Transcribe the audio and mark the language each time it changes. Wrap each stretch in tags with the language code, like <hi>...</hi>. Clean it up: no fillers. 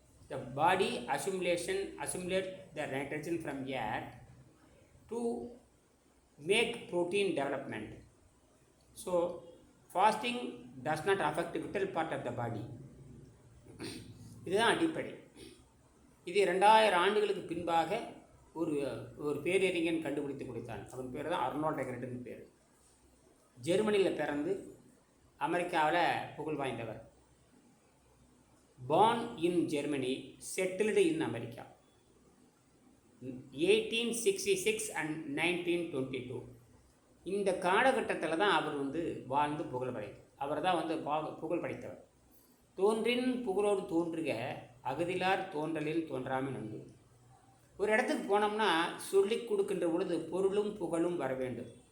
<en>The body assimilates the nitrogen from air to make protein development. So fasting does not affect the vital part of the body.</en> <ta>இதுதான் அடிப்படை. இது 2000 ஆண்டுகளுக்கு பின்பாக ஒரு பேரறிஞன் கண்டுபிடித்து கொடுத்தான். அவன் பேர் தான் அர்னால்ட் எக்ரெட்னு பேர். ஜெர்மனியில் பிறந்து அமெரிக்காவில் புகழ் வாய்ந்தவர்.</ta> <en>born in Germany, settled in America, 1866 and 1922.</en> <ta>இந்த காலகட்டத்தில் தான் அவர் வாழ்ந்து புகழ் படைத்தார். அவர் தான் புகழ் படைத்தவர். தோன்றின் புகழோடு தோன்றுக அகதிலார் தோன்றலில் தோன்றாமல் நன்று. ஒரு இடத்துக்கு போனோம்னா சொல்லிக் கொடுக்கின்ற பொழுது பொருளும் புகழும் வர வேண்டும்.</ta>